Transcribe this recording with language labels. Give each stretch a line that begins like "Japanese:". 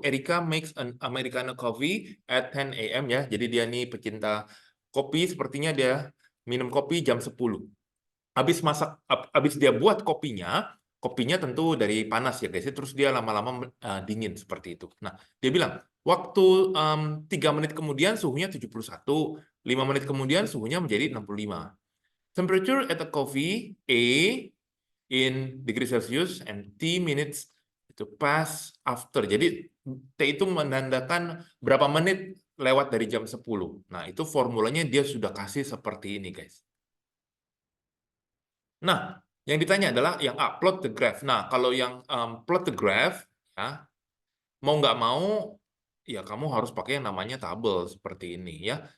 English: Erika makes an Americano coffee at 10 a.m.
Indonesian: ya. Jadi dia nih pecinta kopi, sepertinya dia minum kopi jam 10. Habis dia buat kopinya, kopinya tentu dari panas ya guys ya. Terus dia lama-lama dingin seperti itu. Nah, dia bilang, waktu 3 menit kemudian suhunya 71, 5 menit kemudian suhunya menjadi 65.
English: Temperature at a coffee A in degree Celsius and T minutes
Indonesian: itu
English: pass after.
Indonesian: Jadi T itu menandakan berapa menit lewat dari jam 10. Nah, itu formulanya dia sudah kasih seperti ini, guys. Nah, yang ditanya adalah yang A,
English: plot the graph.
Indonesian: Nah, kalau yang plot the graph, ya, mau nggak mau, ya kamu harus pakai yang namanya tabel seperti ini, ya.